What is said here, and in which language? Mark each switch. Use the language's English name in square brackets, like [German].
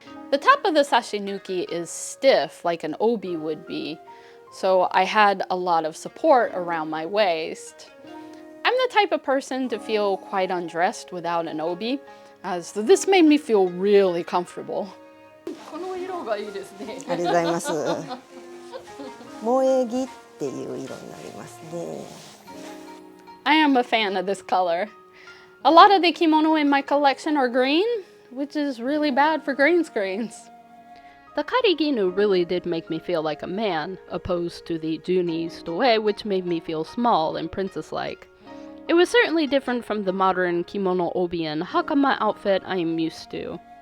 [English] The top of the sashinuki is stiff like an obi would be, so I had a lot of support around my waist. I'm the type of person to feel quite undressed without an obi, so this made me feel really comfortable. [Japanese] この色がいいですね。ありがとうございます。萌木っていう色になりますね。 [English] I am a fan of this color. A lot of the kimono in my collection are green, which is really bad for green screens. The kariginu really did make me feel like a man, opposed to the Juni stoe, which made me feel small and princess-like. It was certainly different from the modern kimono obi and hakama outfit I am used to.